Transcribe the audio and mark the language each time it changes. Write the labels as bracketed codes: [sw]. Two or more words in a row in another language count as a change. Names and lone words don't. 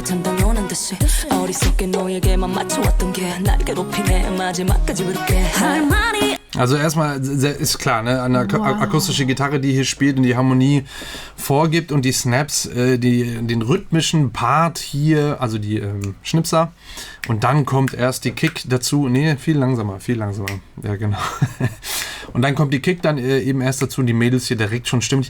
[ko] 참 당연한 듯이 어리석게 너에게만 맞춰왔던 게 날 괴롭히네 마지막까지 부를게 할 말이. [de] Also erstmal ist klar, ne, eine akustische Gitarre, die hier spielt und die Harmonie vorgibt und die Snaps, den rhythmischen Part hier, also die Schnipser, und dann kommt erst die Kick dazu, viel langsamer, ja genau. Und dann kommt die Kick dann eben erst dazu und die Mädels hier direkt schon stimmig.